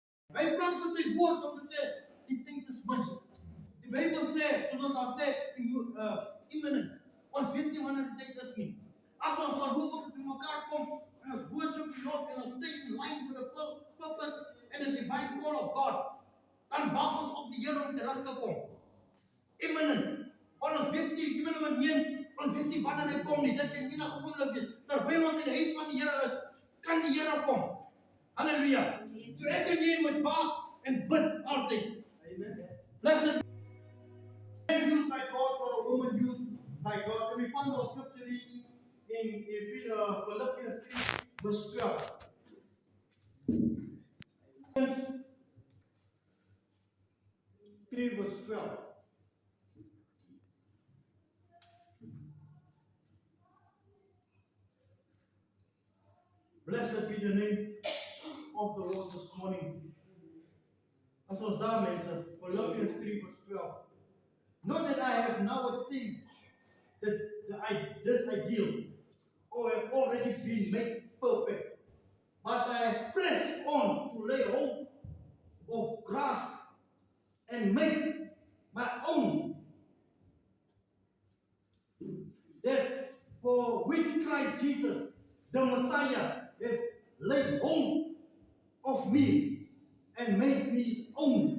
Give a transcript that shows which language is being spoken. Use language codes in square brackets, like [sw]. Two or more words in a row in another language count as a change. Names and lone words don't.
[af] Hy praat van sy woord om te sê, die tyd is min. Die Bybel sê, soos ons al sê, imminent. Ons weet nie wanneer die tyd is nie. As ons voorbeeldig by mekaar kom, en ons worship die Lord, en ons [en] stay in line with the purpose and the divine call of God, [af] dan wag ons op die Here om terug te kom. Imminent. Want ons weet nie, imminent meen, ons weet nie wanneer hy kom nie, dit kan enige oomblik wees. Terwyl ons in die huis van die Here is, kan die Here kom. Halleluja. So ek en jy moet wag en bid altyd. Amen. [en] Blessed used by God or a woman used by God. And we find our scripture reading in Philippians 3 verse 12. Philippians 3 verse 12. Blessed be the name of the Lord this morning. [af] As ons daar mense, [en] Philippians 3 verse 12. Not that I have now attained this ideal, or have already been made perfect, but I have pressed on to lay hold of grasp and make my own, that for which Christ Jesus, the Messiah, has laid hold of me and made me his own.